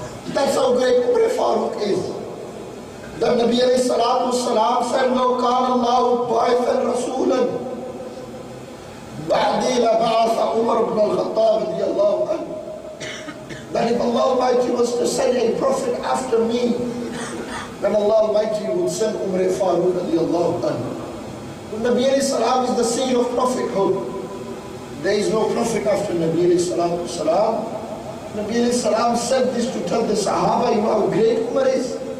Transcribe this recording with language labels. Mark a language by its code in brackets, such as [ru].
[en] That's how great Umar Farooq is. The Nabi alayhi salatu wasalam said, [ar] لو كان الله باعثا رسولا بعدي لبعث عمر بن الخطاب رضي الله عنه. [en] That if Allah Almighty was to send a prophet after me, then Allah Almighty would send Umar Farooq radiallahu anhu. Nabi alayhi salam is the seed of prophethood. There is no prophet after Nabi alayhi salatu salam. Nabi alayhi salam said this to tell the Sahaba, you know how great Umar is.